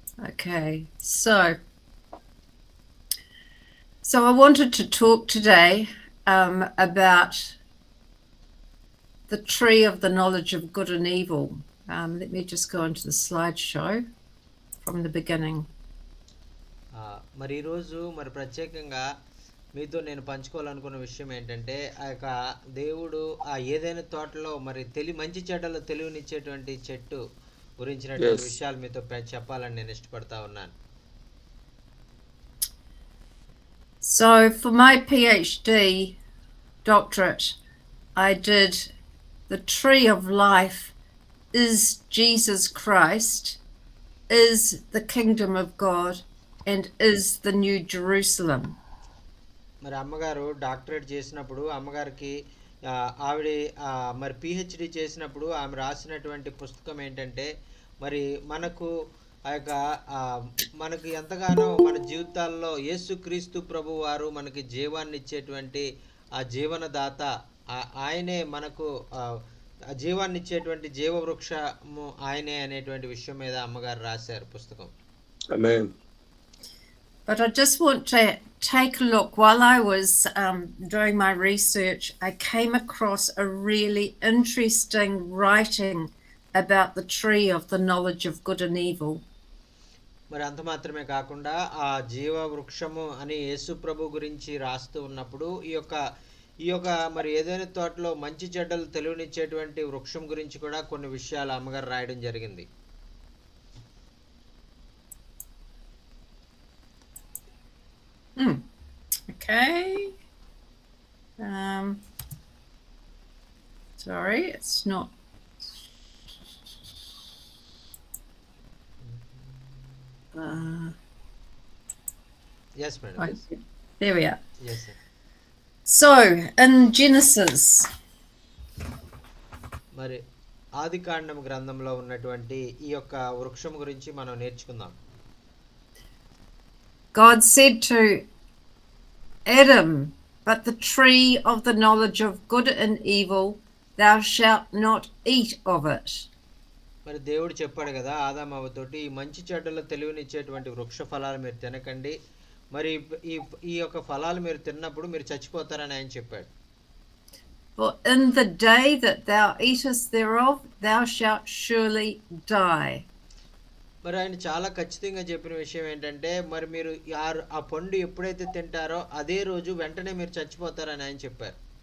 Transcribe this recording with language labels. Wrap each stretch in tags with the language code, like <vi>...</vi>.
<en>Okay, so I wanted to talk today about the tree of the knowledge of good and evil. Let me just go into the slideshow from the beginning.</en> <te>మరి ఈరోజు మరి ప్రత్యేకంగా మీతో నేను పంచుకోవాలనుకున్న విషయం ఏంటంటే ఆ యొక్క దేవుడు ఆ ఏదైనా తోటలో మరి మంచి చెడ్డలో తెలివినిచ్చేటువంటి చెట్టు గురించినటువంటి విషయాలు మీతో చెప్పాలని నేను ఇష్టపడతా ఉన్నాను.</te> <en>So for my PhD doctorate, I did the tree of life is Jesus Christ, is the kingdom of God, and is the New Jerusalem.</en> <te>మరి అమ్మగారు డాక్టరేట్ చేసినప్పుడు అమ్మగారికి ఆవిడ మరి పిహెచ్డి చేసినప్పుడు ఆమె రాసినటువంటి పుస్తకం ఏంటంటే మరి మనకు ఆ యొక్క మనకి ఎంతగానో మన జీవితాల్లో యేసుక్రీస్తు ప్రభు వారు మనకి జీవాన్ని ఇచ్చేటువంటి ఆ జీవనదాత, ఆయనే మనకు జీవాన్ని ఇచ్చేటువంటి జీవవృక్షము ఆయనే అనేటువంటి విషయం మీద అమ్మగారు రాశారు పుస్తకం. ఆమేన్.</te> <en>But I just want to take a look. While I was doing my research, I came across a really interesting writing about the tree of the knowledge of good and evil.</en> <te>మరి అంత మాత్రమే కాకుండా ఆ జీవ వృక్షము అని యేసు ప్రభు గురించి రాస్తూ ఉన్నప్పుడు ఈ యొక్క మరి ఏదైనా తోటలో మంచి చెడ్డలు తెలివినిచ్చేటువంటి వృక్షం గురించి కూడా కొన్ని విషయాలు అమ్మగారు రాయడం జరిగింది.</te> <en>Okay. Sorry, it's not. Yes, madam. Right. Yes. There we are. Yes, sir. So, in Genesis,</en> <te>మరి ఆదికాండం గ్రంథంలో ఉన్నటువంటి ఈ యొక్క వృక్షం గురించి మనం నేర్చుకుందాం.</te> <en>God said to Adam, but the tree of the knowledge of good and evil, thou shalt not eat of it.</en> <te>మరి దేవుడు చెప్పాడు కదా ఆదామవ్వతోటి, ఈ మంచి చెడ్డల తెలివినిచ్చేటువంటి వృక్ష ఫలాలు మీరు తినకండి, మరి ఈ యొక్క ఫలాలు మీరు తిన్నప్పుడు మీరు చచ్చిపోతారని ఆయన చెప్పాడు.</te> <en>For in the day that thou eatest thereof, thou shalt surely die.</en> <te>మరి ఆయన చాలా ఖచ్చితంగా చెప్పిన విషయం ఏంటంటే మరి మీరు ఆ పండు ఎప్పుడైతే తింటారో అదే రోజు వెంటనే మీరు చచ్చిపోతారని ఆయన చెప్పారు.</te>